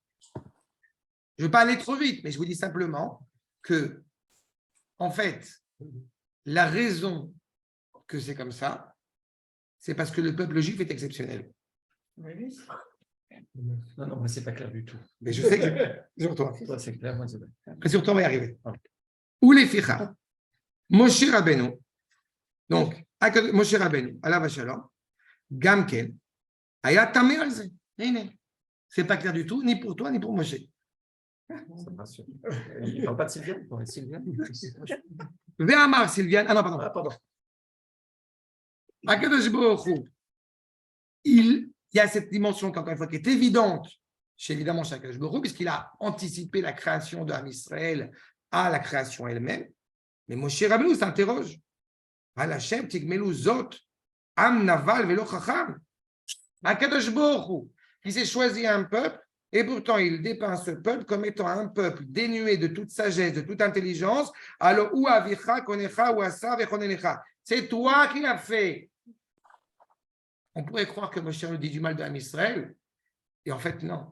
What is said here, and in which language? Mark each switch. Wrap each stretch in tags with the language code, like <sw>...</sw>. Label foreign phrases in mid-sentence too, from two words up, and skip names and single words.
<fr>Je ne veux pas aller trop vite, mais je vous dis simplement que, en fait, la raison que c'est comme ça, c'est parce que le peuple juif est exceptionnel. Oui. Non, moi, c'est pas clair du tout. Mais je sais que c'est sur toi. Toi, c'est clair, moi, c'est pas. Mais sur toi, on va y arriver. Où les ficha Moshe Rabbeinu, donc,</fr> <he>משה רבנו עליו השלום גם כן היה תמה על זה.</he> <fr>C'est pas clair du tout, ni pour toi, ni pour Moshe. Ça me rassure. Il ne parle pas de Sylviane, il parle de Sylviane. Ve'amar Sylviane, ah non, pardon. Pardon.</fr> <he>הקדוש ברוך הוא,</he> <fr>il y a cette dimension, encore une fois, qui est évidente chez évidemment chez</fr> <he>הקדוש ברוך הוא,</he> <fr>puisqu'il a anticipé la création de Am Israël à la création elle-même. Mais Moshe Rabbeinu s'interroge.</fr> <he>הלה' תגמלו זאת עם נבל ולא חכם. הקדוש ברוך הוא,</he> <fr>qui s'est choisi un peuple, et pourtant il dépeint ce peuple comme étant un peuple dénué de toute sagesse, de toute intelligence.</fr> <he>Alors, הוא אביך קנך הוא עשך ויכננך.</he> <fr>C'est toi qui l'as fait. On pourrait croire que Moshe nous dit du mal de Am Israël, et en fait, non.</fr>